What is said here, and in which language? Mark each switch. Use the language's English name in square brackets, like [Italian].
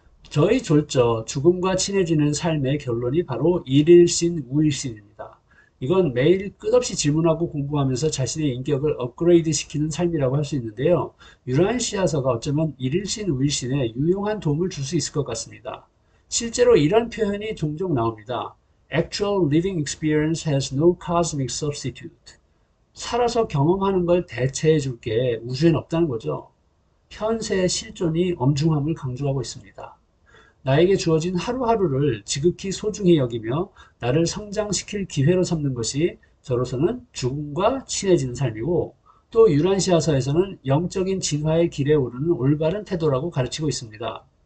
[Korean] 저희 졸저 죽음과 친해지는 삶의 결론이 바로 일일신 우일신입니다. 이건 매일 끝없이 질문하고 공부하면서 자신의 인격을 업그레이드 시키는 삶이라고 할 수 있는데요. 유란시아서가 어쩌면 일일신 우일신에 유용한 도움을 줄 수 있을 것 같습니다. 실제로 이런 표현이 종종 나옵니다. [English] Actual living experience has no cosmic substitute. [Korean] 살아서 경험하는 걸 대체해 줄 게 우주엔 없다는 거죠. 현세의 실존이 엄중함을 강조하고 있습니다. 나에게 주어진 하루하루를 지극히 소중히 여기며 나를 성장시킬 기회로 삼는 것이 저로서는 죽음과 친해지는 삶이고 또 유란시아서에서는 영적인 진화의 길에 오르는 올바른 태도라고 가르치고 있습니다.